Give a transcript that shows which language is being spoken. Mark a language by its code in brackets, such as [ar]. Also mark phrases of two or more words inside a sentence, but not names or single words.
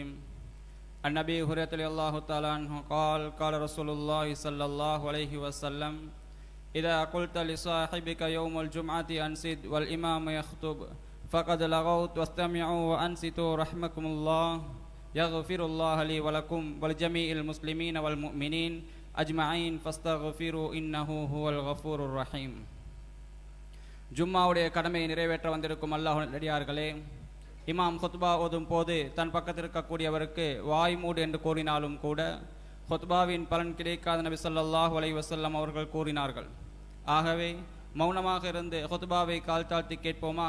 [ar] عن أبي هريرة رضي الله تعالى عنه قال قال رسول الله صلى الله عليه وسلم: إذا قلت لصاحبك يوم الجمعة أنصت والإمام يخطب فقد لغوت واستمعوا وأنصتوا رحمكم الله. يغفر الله لي ولكم ولجميع المسلمين والمؤمنين أجمعين فاستغفروا إنه هو الغفور الرحيم. [ta] ஜும்மாவுடைய கடமையை நிறைவேற்ற வந்திருக்கும் அல்லாஹ் நல்லடியார்களே, இமாம் ஹுத்பா ஓதும் போது தன் பக்கத்தில் இருக்கக்கூடியவருக்கு வாய் மூடு என்று கூறினாலும் கூட ஹுத்பாவின் பலன் கிடைக்காத நபி [ar] صلى الله عليه وسلم [ta] அவர்கள் கூறினார்கள். ஆகவே மௌனமாக இருந்து ஹுத்பாவை கால் தாழ்த்தி கேட்போமாக.